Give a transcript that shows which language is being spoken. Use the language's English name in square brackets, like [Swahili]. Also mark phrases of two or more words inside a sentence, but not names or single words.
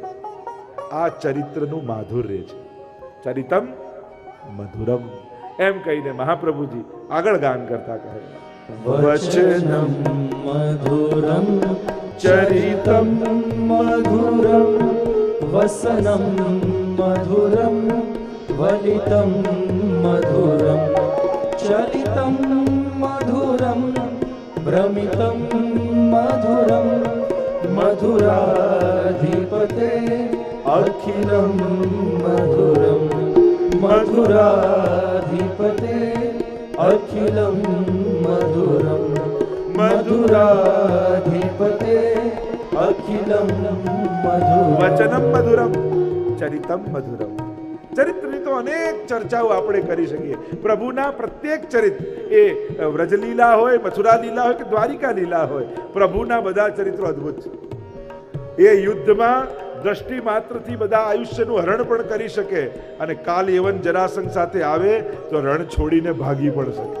[Gujarati] આ ચરિત્રનું માધુર્ય છે. [Sanskrit] चरितं मधुरं [Gujarati] એમ કહીને મહાપ્રભુજી આગળ ગાન કરતા કહે, [Sanskrit] वचनं मधुरं चरितं मधुरं वसनं मधुरं वलितं मधुरं चलितं मधुरं भ्रमितं मधुरं मधुराधिपते अखिलं मधुरं मधुराधिपते अखिलं मधुरं मधुराधिपते अखिलं मधुरं वचनं मधुरं चरितं मधुरं. [Gujarati] ચરિત્રની તો અનેક ચર્ચાઓ આપણે કરી શકીએ. પ્રભુના પ્રત્યેક ચરિત્ર, એ વ્રજલીલા હોય, મથુરા લીલા હોય કે દ્વારિકા લીલા હોય, પ્રભુના બધા ચરિત્રો અદ્ભુત છે. એ યુદ્ધમાં દ્રષ્ટિ માત્રથી બધા આયુષ્યનું હરણ પણ કરી શકે, અને કાલ યવન જરાસંઘ સાથે આવે તો રણ છોડીને ભાગી પણ શકે.